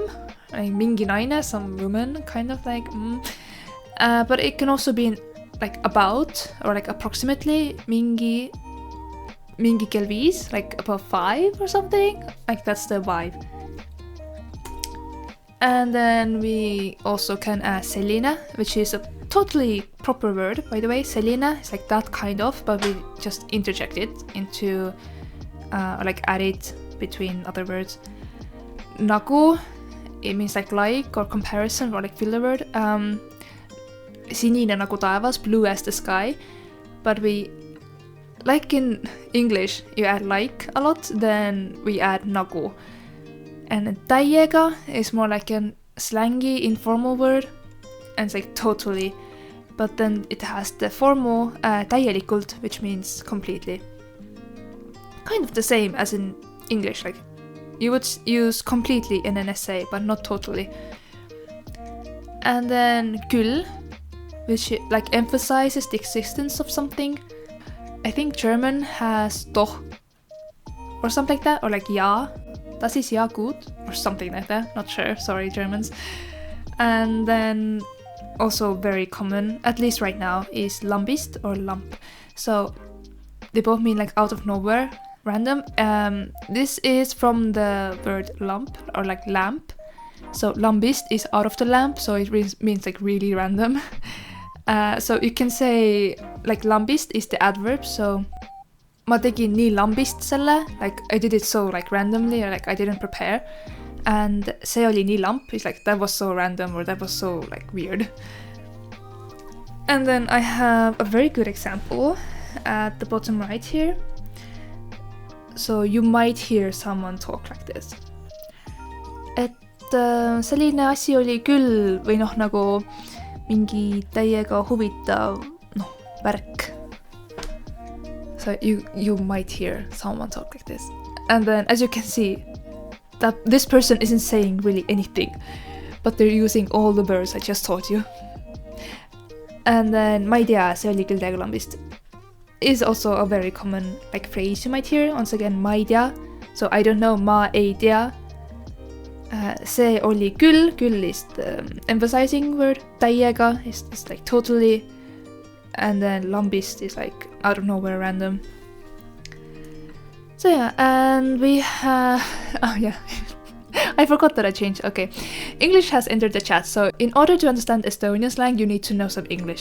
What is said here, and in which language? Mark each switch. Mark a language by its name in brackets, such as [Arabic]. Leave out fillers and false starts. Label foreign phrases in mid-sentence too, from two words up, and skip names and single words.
[Estonian] Like mingi naine, [English] some woman, kind of like, but it can also be like about or like approximately [Estonian] mingi kell 5, [English] like about 5 or something, like that's the vibe. And then we also can add selline, which is a totally proper word, by the way. Selline is like that kind of, but we just interject it into, or like add it between other words. Nagu, it means like or comparison or like filler word. [Estonian] Sinine nagu taevas, [English] blue as the sky. But we, like in English, you add like a lot, then we add nagu. And täiega is more like a slangy, informal word, and it's like totally. But then it has the formal täielikult, which means completely. Kind of the same as in English, like you would use completely in an essay, but not totally. And then küll, which like emphasizes the existence of something. I think German has doch or something like that, or like ja. [German] Das ist ja gut, [English] or something like that. Not sure, sorry Germans. And then also very common, at least right now, is lambist or lamp. So they both mean like out of nowhere, random. This is from the word lamp or like lamp. So lambist is out of the lamp, so it means like really random. So you can say like lambist is the adverb, so [Estonian] ma tegin nii lambist selle, [English] like I did it so like randomly, or like I didn't prepare. And [Estonian] see oli nii lamp, [English] it's like that was so random, or that was so like weird. And then I have a very good example at the bottom right here. So you might hear someone talk like this. [Estonian] Et selline asi oli küll, või noh, nagu mingi täiega huvitav, noh, värk. [English] So you might hear someone talk like this. And then as you can see, that this person isn't saying really anything, but they're using all the verbs I just taught you. And then [Estonian] ma ei tea, see oli küll täiega lambist [English] is also a very common like phrase you might hear. Once again, [Estonian] ma ei tea. [English] So I don't know, [Estonian] ma ei tea. see oli küll, [English] küll is the emphasizing word, täiega is like totally, and then lambist is like out of nowhere random. So yeah, and we have, oh yeah, I forgot that I changed, okay. English has entered the chat, so in order to understand Estonian slang, you need to know some English.